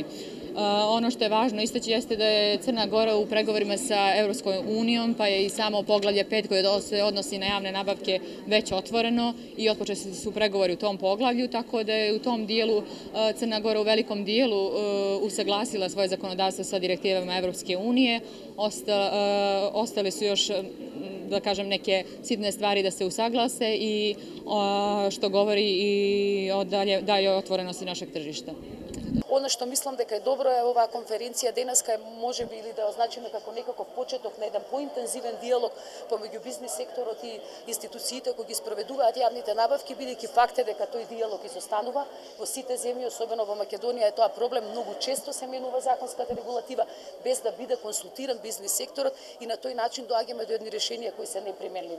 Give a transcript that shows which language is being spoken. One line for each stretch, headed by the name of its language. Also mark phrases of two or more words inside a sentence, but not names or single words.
Serbian: Ono što je važno istaći jeste da je Crna Gora u pregovorima sa Evropskom unijom, pa je i samo poglavlje 5 koje se odnosi na javne nabavke već otvoreno i otpočeli su pregovori u tom poglavlju, tako da je u tom dijelu Crna Gora u velikom dijelu usaglasila svoje zakonodavstvo sa direktivama Evropske unije. Ostale su još, da kažem, neke sitne stvari da se usaglase i što govori i o dalje otvorenosti našeg tržišta. Ono što mislim
Macedonian: дека е добро е оваа конференција денеска може би или да означиме како некаков почеток на еден поинтензивен диалог помеѓу бизнис секторот и институциите кои ги спроведуваат јавните набавки, бидејќи факт е дека тој диалог изостанува во сите земји, особено во Македонија е тоа проблем, многу често се менува законската регулатива без да биде консултиран бизнис секторот и на тој начин доаѓаме до едни решенија кои се неприменливи.